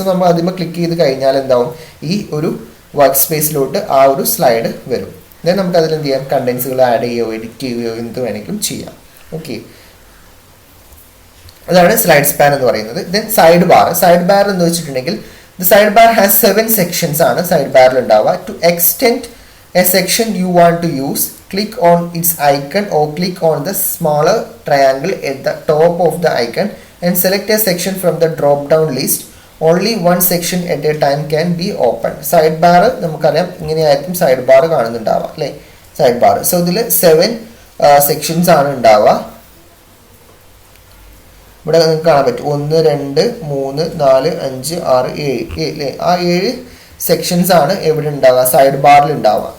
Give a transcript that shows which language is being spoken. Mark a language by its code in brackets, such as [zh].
[ml] So നമ്മൾ അതിന്മേൽ click ചെയ്ത് കഴിഞ്ഞാൽ എന്താവും, ഈ ഒരു വർക്ക് സ്പേസിലോട്ട് ആ ഒരു സ്ലൈഡ് വരും. ദെൻ നമുക്ക് അതിൽ എന്ത് ചെയ്യാം, കണ്ടൻസുകൾ ആഡ് ചെയ്യുകയോ എഡിറ്റ് ചെയ്യുകയോ എന്ത് വേണമെങ്കിലും ചെയ്യാം. ഓക്കെ, അതാണ് സ്ലൈഡ് സ്പാൻ എന്ന് പറയുന്നത്. Then side bar. Side bar എന്ന് വെച്ചിട്ടുണ്ടെങ്കിൽ [en] the sidebar has 7 sections [ml] ആണ് സൈഡ് ബാറിൽ ഉണ്ടാവുക. [en] To extend a section you want to use, click on its icon or click on the smaller triangle at the top of the icon and select a section from the drop down list. Only one section at a time can be opened. [ml] Side bar നമുക്കറിയാം ഇങ്ങനെയായിരിക്കും side bar കാണുന്നുണ്ടാവുക അല്ലേ, side bar. So ഇതിൽ 7 sections ആണ് ഉണ്ടാവുക. ഇവിടെ നിങ്ങൾക്ക് കാണാൻ പറ്റും 1 2 3 4 5 6 7 അല്ലേ, ആ 7 സെക്ഷൻസ് ആണ് എവിടെ ഉണ്ടാവുക, സൈഡ് ബാറിൽ ഉണ്ടാവുക.